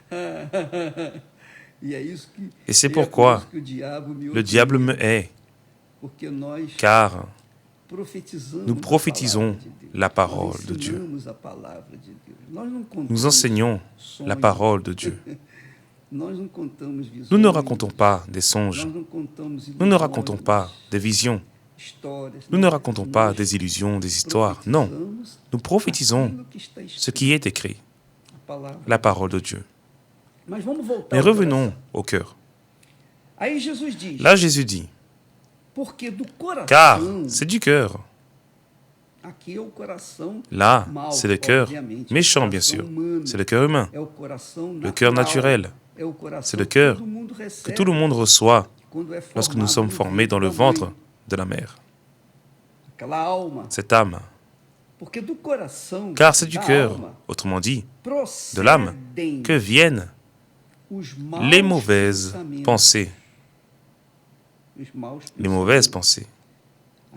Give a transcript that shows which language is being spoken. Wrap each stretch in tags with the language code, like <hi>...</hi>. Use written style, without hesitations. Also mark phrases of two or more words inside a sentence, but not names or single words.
<pt>E é isso que,</pt> <fr>Et c'est</fr> <pt>é</pt> <fr>pourquoi</fr> <pt>por isso que o diabo me</pt> <fr>Le</fr> <pt>odeia.</pt> <fr>diable me hait,</fr> <pt>Porque nós</pt> <fr>car</fr> <pt>profetizamos</pt> <fr>nous prophétisons la parole de Dieu.</fr> <pt>Nós ensinamos a palavra de Deus. Nós não contamos</pt> <fr>Nous enseignons la</fr> <pt>sonhos.</pt> <fr>parole de Dieu.</fr> <pt>Nós não contamos visões.</pt> <fr>Nous ne racontons pas des songes.</fr> <pt>Nós não contamos</pt> <fr>Nous ne racontons pas des visions.</fr> <pt>histórias.</pt> <fr>Nous ne racontons pas des illusions, des histoires. Non, nous prophétisons</fr> <pt>aquilo que está escrito,</pt> <fr>ce qui est écrit,</fr> <pt>a palavra.</pt> <fr>la parole de Dieu.</fr> <pt>Mas vamos voltar</pt> <fr>Mais</fr> <pt>ao</pt> <fr>revenons au cœur.</fr> <pt>coração. Aí Jesus diz,</pt> <fr>Là, Jésus dit,</fr> <pt>porque do coração,</pt> <fr>car c'est du cœur.</fr> <pt>aqui é o coração</pt> <fr>Là,</fr> <pt>mau,</pt> <fr>c'est le cœur</fr> <pt>obviamente,</pt> <fr>méchant,</fr> <pt>o</pt> <fr>bien</fr> <pt>coração</pt> <fr>sûr.</fr> <pt>humano,</pt> <fr>C'est le cœur humain,</fr> <pt>é o coração</pt> <fr>le cœur</fr> <pt>natural,</pt> <fr>naturel.</fr> <pt>é o coração</pt> <fr>C'est le cœur</fr> <pt>que todo mundo</pt> <fr>que</fr> <pt>recebe</pt> <fr>tout le monde reçoit</fr> <pt>quando é</pt> <fr>lorsque nous</fr> <pt>formado</pt> <fr>sommes</fr> <pt>no</pt> <fr>formés dans le</fr> <pt>ventre da</pt> <fr>ventre</fr> <pt>mãe.</pt> <fr>de la mère.</fr> <pt>Aquela alma,</pt> <fr>Cette âme.</fr> <pt>porque do coração,</pt> <fr>Car c'est du</fr> <pt>da</pt> <fr>cœur,</fr> <pt>alma,</pt> <fr>autrement dit,</fr> <pt>procedem</pt> <fr>de l'âme, que viennent</fr> <pt>os maus</pt> <fr>les mauvaises</fr> <pt>pensamentos,</pt> <fr>pensées.</fr> <pt>os maus</pt> <fr>Les mauvaises</fr> <pt>pensamentos,</pt> <fr>pensées,</fr>